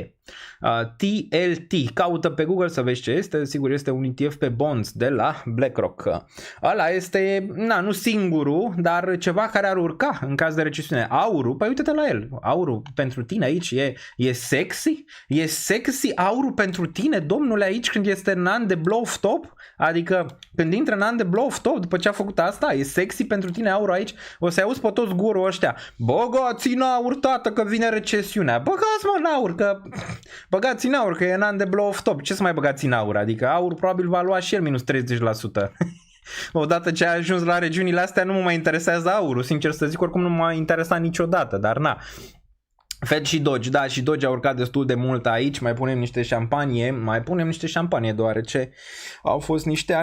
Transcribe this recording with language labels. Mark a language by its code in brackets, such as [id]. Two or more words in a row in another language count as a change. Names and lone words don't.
[ro] TLT, caută pe Google să vezi ce este, sigur este un ETF pe bonds de la BlackRock. Ăla este, nu singurul, dar ceva care ar urca în caz de recesiune. Aurul, păi uite-te la el, aurul pentru tine aici e sexy? E sexy aurul pentru tine, domnule, aici când este în an de [en] blow of top? [ro] Adică când intră în an de [en] blow of top [ro] după ce a făcut asta, e sexy pentru tine aurul aici? O să-i auzi pe toți gurul ăștia, băgați în aur, tată, că vine recesiunea, băgați mă în aur, că băgați în aur, că e în an de [en] blow of top. [ro] Ce să mai băgați în aur? Adică aur probabil va lua și el minus 30%. Odată ce a ajuns la regiunile astea nu mă mai interesează aurul, sincer să zic, oricum nu m-a interesat niciodată, dar na. Fed și Doge, da, și Doge a urcat destul de mult aici, mai punem niște șampanie, deoarece au fost niște ani